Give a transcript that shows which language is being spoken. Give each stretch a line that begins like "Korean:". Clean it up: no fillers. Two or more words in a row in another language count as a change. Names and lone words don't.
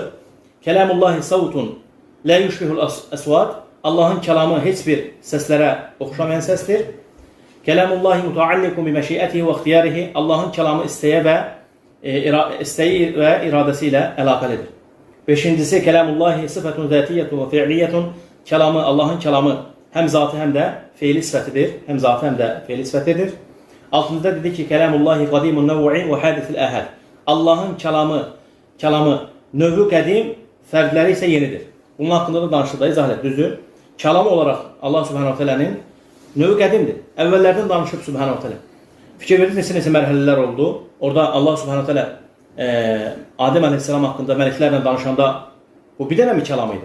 Arabic: كلام الله صوت لا يشبه الأصوات.
Azerbaijani: Allahın kəlamı heç bir səslərə oxşamayan səsdir.
Arabic: كلام الله متعلق بمشيئته واختياره.
Azerbaijani: Allahın kəlamı istəyi və iradəsi ilə əlaqəlidir.
Turkish: Beşincisi
Arabic: كلام الله صفة ذاتية وفعلية.
Turkish: Kelamı, Allah'ın kelamı hem zatı hem de fiili sıfatıdır. Hem zatı hem de fiili sıfatıdır. Altıncıda dedi ki
Arabic: كلام الله قديم النوع حادث الآحاد.
Azerbaijani: Allah'ın kelamı növü qədim, fərqləri isə yenidir. Bunun haqqında da danışıqda izah edib, düzdür. Kəlamı olaraq Allah
Arabic: سبحانه وتعالى'nın
Azerbaijani: növü qədimdir. Əvvəllərdən danışıb
Arabic: سبحانه وتعالى.
Azerbaijani: Fikir verdiniz neçə mərhələlər oldu. Orada Allah
Arabic: سبحانه وتعالى
Azerbaijani: Adem Aleyhisselam haqqında mələklərlə danışanda bu bir dənə mi kəlam idi?